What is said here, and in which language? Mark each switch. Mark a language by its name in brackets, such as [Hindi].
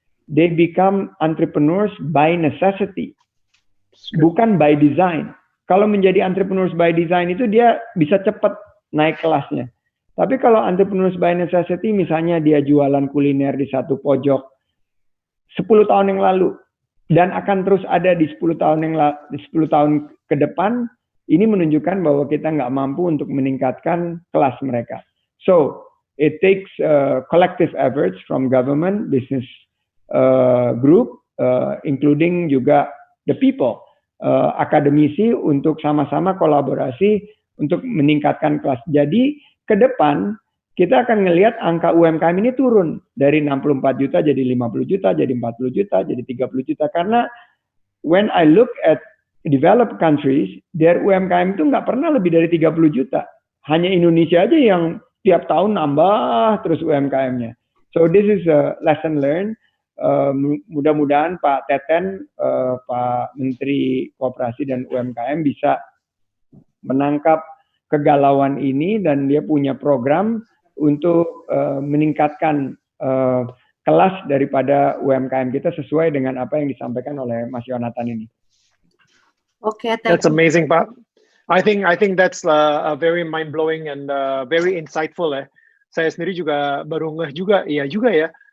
[English] They become entrepreneurs by necessity, [Indonesian] bukan [English] by design. [Indonesian] Kalau menjadi entrepreneurs by design itu dia bisa cepat naik kelasnya. Tapi kalau entrepreneurs by necessity, misalnya dia jualan kuliner di satu pojok 10 tahun yang lalu dan akan terus ada di 10 tahun ke depan, ini menunjukkan bahwa kita nggak mampu untuk meningkatkan kelas mereka. [English] So it takes collective efforts from government, business group, including [Indonesian] juga [English] the people, [Indonesian] akademisi untuk sama-sama kolaborasi untuk meningkatkan kelas. Jadi ke depan kita akan melihat angka UMKM ini turun dari 64 juta jadi 50 juta, jadi 40 juta, jadi 30 juta. Karena [English] when I look at developed countries, their [Indonesian] UMKM itu nggak pernah lebih dari 30 juta. Hanya Indonesia aja yang tiap tahun nambah terus UMKM-nya. [English] So this is a lesson learned. [Indonesian] Mudah-mudahan Pak Teten, Pak Menteri Koperasi dan UMKM bisa menangkap kegalauan ini dan dia punya program untuk meningkatkan kelas daripada UMKM kita sesuai dengan apa yang disampaikan oleh Mas Yonatan ini. [English] Okay, that's amazing, Pak. I think that's a very mind blowing and very insightful [Indonesian] ya. Saya sendiri juga baru ngeh juga, iya juga ya.